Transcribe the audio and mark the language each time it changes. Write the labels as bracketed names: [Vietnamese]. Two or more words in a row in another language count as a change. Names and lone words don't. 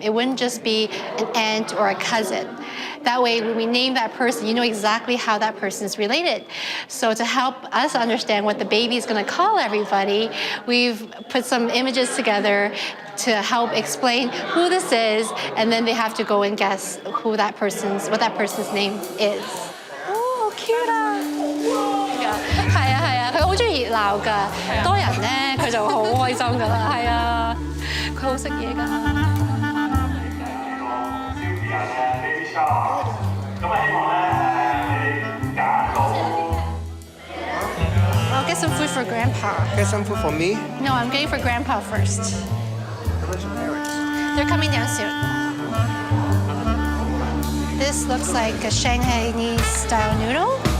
[English] It wouldn't just be an aunt or a cousin. That way, when we name that person, you know exactly how that person is related. So to help us understand what the baby is going to call everybody, we've put some images together to help explain who this is, and then they have to go and guess what that person's name is. Oh, cute [Cantonese] 啊！係啊係啊，佢好中意熱鬧㗎，多人咧佢就好開心㗎啦，係啊，佢好識嘢㗎。 [English] I'll get some food for Grandpa. Get some food for me. No, I'm getting for Grandpa first. They're coming down soon. This looks like a Shanghainese style noodle.